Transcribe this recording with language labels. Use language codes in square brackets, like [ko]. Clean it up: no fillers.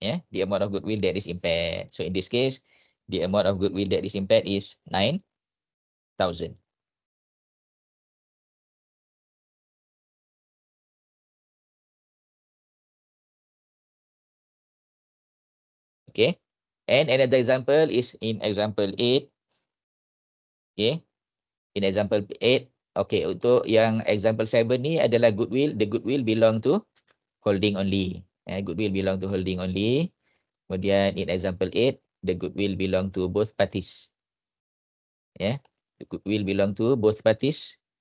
[en] The amount of goodwill that is impaired. So in this case, the amount of goodwill that is impaired is 9,000. Okay. And another example is in example 8. Okay. In example 8. Okay. [ms] Untuk yang example 7 ni adalah goodwill. [en] The goodwill belong to holding only. Goodwill belong to holding only. Kemudian in example 8, the goodwill belong to both parties. The goodwill belong to both parties.